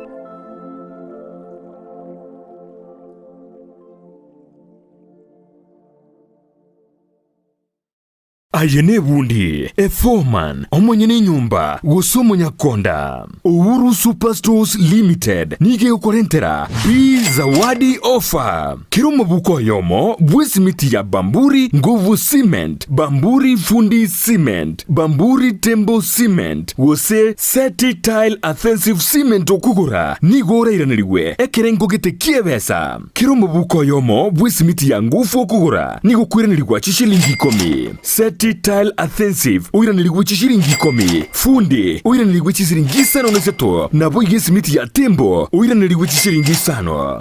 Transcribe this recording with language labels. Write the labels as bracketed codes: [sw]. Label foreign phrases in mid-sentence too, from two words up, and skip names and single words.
[guz] Ayene bundi, foreman, omonyene nyumba, wosomo nyakonda. Uhuru Superstores Limited, nige ukorentera, [sw] zawadi offer. [guz] Kerubo buko yomo, bwesimiti ya Bamburi, nguvu cement, Bamburi fundi cement, Bamburi tembo cement, wose seti tile offensive cement okugura, nigore iraniriwe, ekerengo gete kiebesa. Kerubo buko yomo, bwesimiti ya nguvu okugura, nigo kwiranirwa chishilingi 10. Seti tile offensive uiranirigwe chishiringi 10. Fundi uiranirigwe chishiringi 5 nabo yesimiti ya tembo uiranirigwe chishiringi 5.